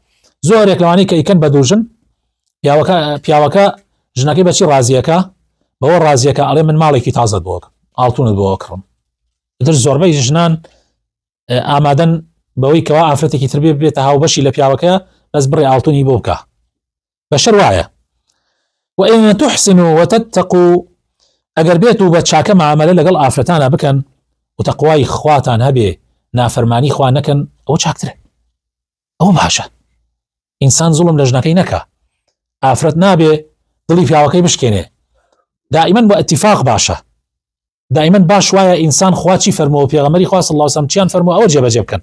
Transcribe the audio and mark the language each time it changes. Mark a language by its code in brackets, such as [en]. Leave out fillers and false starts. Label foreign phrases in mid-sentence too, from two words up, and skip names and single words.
[ckb] زۆرێک لەوانەیە کە ئیکەن بە دوو ژن، پیاوەکە ژنەکەی بەچی ڕازیەکە، بەوە ڕازیەکە ئەڵێ من ماڵێکی تازت بۆ ئاڵتونت بۆ کڕم. در زۆربەی ژنان ئامادەن بەوەی کەوا ئافرەتێکی تر بێتە هاوبەشی لە پیاوەکە بەس بڕێ ئاڵتونی بۆ بکە. بەشەر وایە [ar] وإن تحسنوا وتتقوا، [ckb] ئەگەر بێت و بە چاکە معاملە لەگەڵ ئافرەتانە بکەن و تەقوای خواتان هەبێ، نافەرمانی خوا نەکەن، ئەوە چاکترە، ئەوە باشە. ئینسان زوڵم لە ژنەکەی نەکە، ئافرەت نابێ دڵی پیاوەکەی بشکێنێ. دائما بۆ ئەتیفاق باشە، دائما باش وایە ئینسان خوا چی فەرمووە و پێغەمبەری خوا [ar] صلی الله علیه و سلم [ckb] چیان فەرمووە ئەوە جێبەجێ بکەن.